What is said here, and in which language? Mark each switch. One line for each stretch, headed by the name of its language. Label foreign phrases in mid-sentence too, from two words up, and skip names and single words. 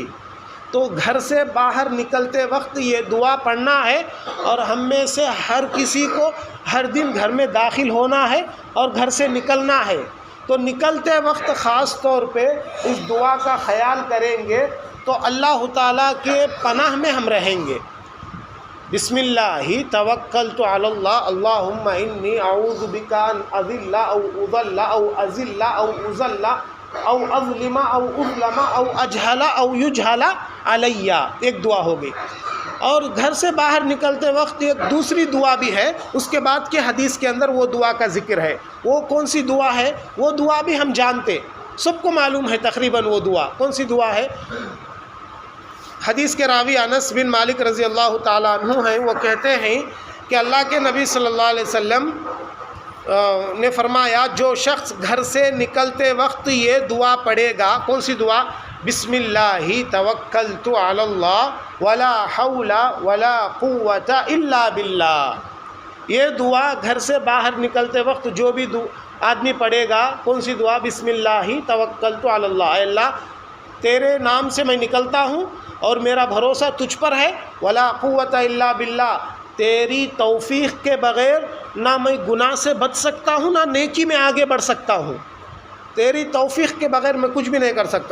Urdu: تو گھر سے باہر نکلتے وقت یہ دعا پڑھنا ہے، اور ہم میں سے ہر کسی کو ہر دن گھر میں داخل ہونا ہے اور گھر سے نکلنا ہے، تو نکلتے وقت خاص طور پہ اس دعا کا خیال کریں گے تو اللہ تعالیٰ کے پناہ میں ہم رہیں گے۔
Arabic: بسم اللہ توکلت علی اللہ اللہم انی اعوذ بک ان اضل او اضل او ازل او ازل او اظلم او اظلم او اجہل او یجہل علی،
Urdu: ایک دعا ہو گئی۔ اور گھر سے باہر نکلتے وقت ایک دوسری دعا بھی ہے، اس کے بعد کے حدیث کے اندر وہ دعا کا ذکر ہے۔ وہ کون سی دعا ہے؟ وہ دعا بھی ہم جانتے، سب کو معلوم ہے تقریباً وہ دعا کون سی دعا ہے۔ حدیث کے راوی انس بن مالک
Arabic: رضی اللہ تعالیٰ عنہ
Urdu: ہیں، وہ کہتے ہیں کہ اللہ کے نبی
Arabic: صلی اللہ علیہ وسلم
Urdu: نے فرمایا جو شخص گھر سے نکلتے وقت یہ دعا پڑھے گا، کون سی دعا؟
Arabic: بسم اللہ توکلت علی اللہ ولا حول ولا قوت الا باللہ،
Urdu: یہ دعا گھر سے باہر نکلتے وقت جو بھی آدمی پڑھے گا، کون سی دعا؟
Arabic: بسم اللہ توکلت علی اللہ،
Urdu: اے اللہ تیرے نام سے میں نکلتا ہوں اور میرا بھروسہ تجھ پر ہے،
Arabic: ولا قوت الا باللہ،
Urdu: تیری توفیق کے بغیر نہ میں گناہ سے بچ سکتا ہوں نہ نیکی میں آگے بڑھ سکتا ہوں، تیری توفیق کے بغیر میں کچھ بھی نہیں کر سکتا۔